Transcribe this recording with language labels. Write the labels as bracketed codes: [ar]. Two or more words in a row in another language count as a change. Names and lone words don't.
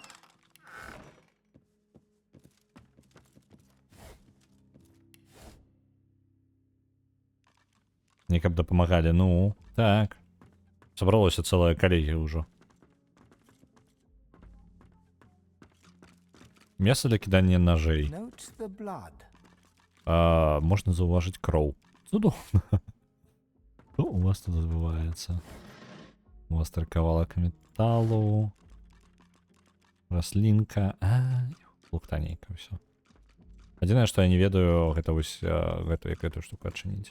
[be] Не каб дапамагалі, ну, так. Сабралося цэлая калегія ўжо. Месца для кідання ножей. [en] Note the blood. [be] Можна заўважыць кроў. Цудоўна. Што у вас тут адбываецца? Востры кавалак металу. Раслінка. Лухтанейка ўсё. Адзінае, што я не ведаю, гэта вось гэтую штуку адчыніць.